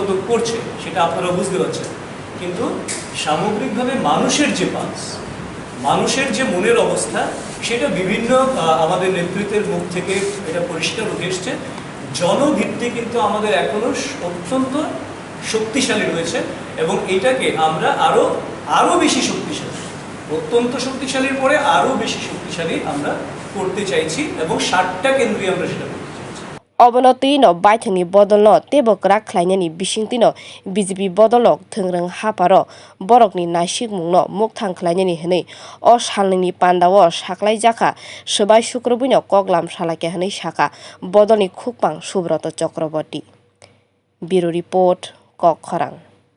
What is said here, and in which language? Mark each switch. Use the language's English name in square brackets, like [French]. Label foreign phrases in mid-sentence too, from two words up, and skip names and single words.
[Bangla] তো করছে সেটা আপনারা বুঝতে পারছেন কিন্তু সামগ্রিকভাবে মানুষের যে পালস মানুষের যে মনের অবস্থা সেটা বিভিন্ন আমাদের নেতৃত্বের মুখ থেকে এটা পরিষ্কার উঠে এসছে জনভিত্তি কিন্তু আমাদের এখনো অত্যন্ত শক্তিশালী রয়েছে এবং এটাকে আমরা আরো বেশি শক্তিশালী অত্যন্ত শক্তিশালীর পরে আরো বেশি শক্তিশালী আমরা করতে চাইছি এবং 60টা কেন্দ্রে আমরা সেটা করতে চাইছি [Kok Borok] Obonoti no baithangni bodol no tebo krak khlainani bisingtino BJP bodolok thungrang haparo borokni naisingmung no mukthang khlainani hinui o salni panda o saklaijaka sbai sukrobino koklam salake hinui saka bodolni khukphang Subrata Chakraborty [English] Bureau Report [Kok Borok] kokthum